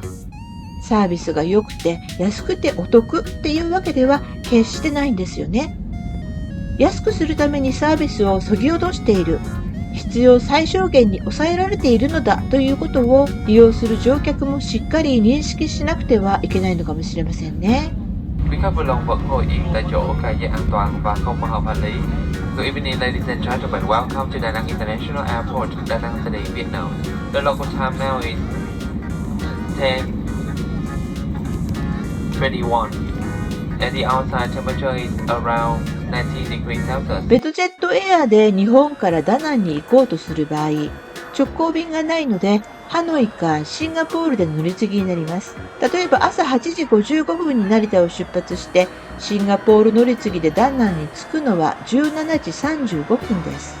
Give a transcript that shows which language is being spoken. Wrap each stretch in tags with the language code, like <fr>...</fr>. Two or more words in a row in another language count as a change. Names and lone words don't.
<ja>サービスが良くて安くてお得っていうわけでは決してないんですよね。安くするためにサービスを削ぎ落としている、必要最小限に抑えられているのだということを利用する乗客もしっかり認識しなくてはいけないのかもしれませんね。</ja> <vi>Quý khách vui lòng vẫn ngồi yên tại chỗ, cài dây an toàn và không mở hộp hành lý.</vi> <en>Good evening, ladies and gentlemen. Welcome to Da Nang International Airport, Da Nang City, Vietnam. The local time now is 10:21, and the outside temperature is around 19 degrees Celsius.</en> <ja>ベトジェットエアで日本からダナンに行こうとする場合、直行便がないので、ハノイかシンガポールでの乗り継ぎになります。例えば朝8時55分に成田を出発して、シンガポール乗り継ぎでダナンに着くのは17時35分です。</ja>